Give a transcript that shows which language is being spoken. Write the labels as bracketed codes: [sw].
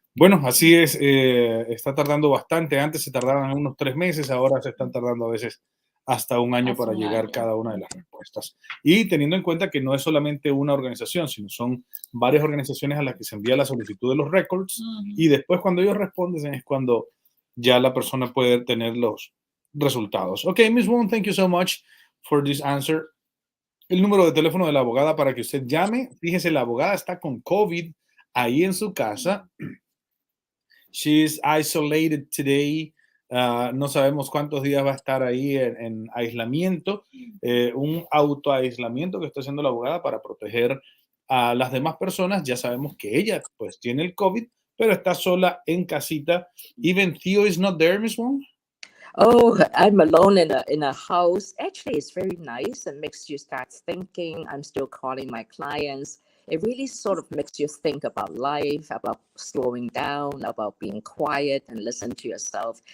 [es] Bueno, así es, está tardando bastante. Antes se tardaban unos 3 meses, ahora se están tardando a veces hasta 1 año para llegar cada una de las respuestas. Y teniendo en cuenta que no es solamente una organización, sino son varias organizaciones a las que se envía la solicitud de los records, y después cuando ellos responden es cuando ya la persona puede tener los resultados. [en] Ok, Ms. Wong, thank you so much for this answer. [es] El número de teléfono de la abogada para que usted llame. Fíjese, la abogada está con COVID ahí en su casa. [en] She's isolated today. [es] No sabemos cuántos días va a estar ahí en aislamiento. Un autoaislamiento que está haciendo la abogada para proteger a las demás personas. Ya sabemos que ella pues tiene el COVID, pero está sola en casita. [en] Even Theo is not there, Ms. Wong? Oh, I'm alone in a house. Actually, it's very nice. It makes you start thinking. I'm still calling my clients. It really sort of makes you think about life, about slowing down, about being quiet and listen to yourself.